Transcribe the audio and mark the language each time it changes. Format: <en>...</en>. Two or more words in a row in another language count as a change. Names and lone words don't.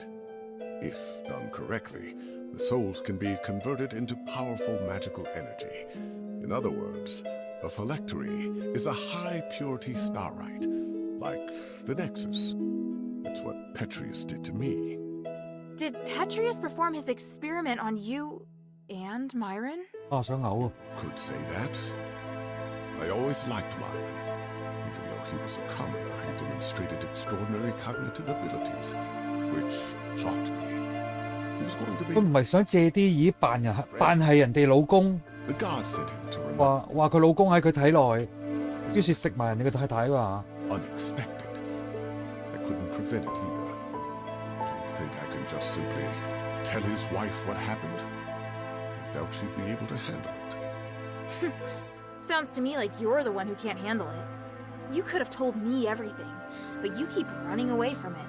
<en>If done correctly, the souls can be converted into powerful magical energy. In other words, a phylactery is a high-purity starite, like the Nexus. That's what Petrius did to me. Did Petrius perform his experiment on you and Myron?</en> <yue>啊，想嘔啊！</yue> <en>Could say that. I always liked Myron. Even though he was a commoner, he demonstrated extraordinary cognitive abilities, which shocked me. He was going to be...</en> <yue>佢唔係想借啲意扮係人哋老公，</yue> <en>The god sent him to</en> <yue>話佢老公喺佢體內，於是食埋人哋嘅太太嘛。</yue> <en>Unexpected. I couldn't prevent it either. Do you think I can just simply tell his wife what happened? I doubt she'd be able to handle it. Sounds to me like you're the one who can't handle it. You could have told me everything, but you keep running away from it.</en>